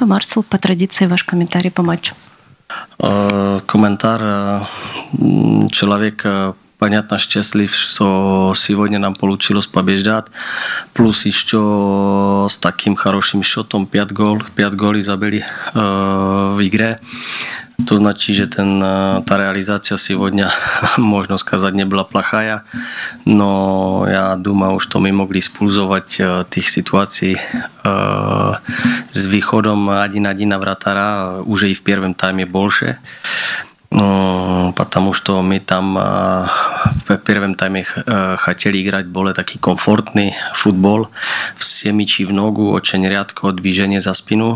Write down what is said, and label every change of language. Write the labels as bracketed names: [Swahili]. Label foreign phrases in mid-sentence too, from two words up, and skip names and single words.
[Russian] Марцел, по традиции, ваш комментарий по матчу. Комментарий. Человек, понятно, счастлив, что сегодня нам получилось побеждать. Плюс еще с таким хорошим счетом 5 голов забили в игре. [Slovak] To značí, že tá realizácia [Russian] сегодня, можно сказать, не была плохая, но я думаю, что мы могли использовать тих ситуаций с выходом 1-1 на вратара уже и в первом тайме больше, потому что мы там в первом тайме хотели играть более такой комфортный футбол, все мячи в ногу, очень редко движение за спину.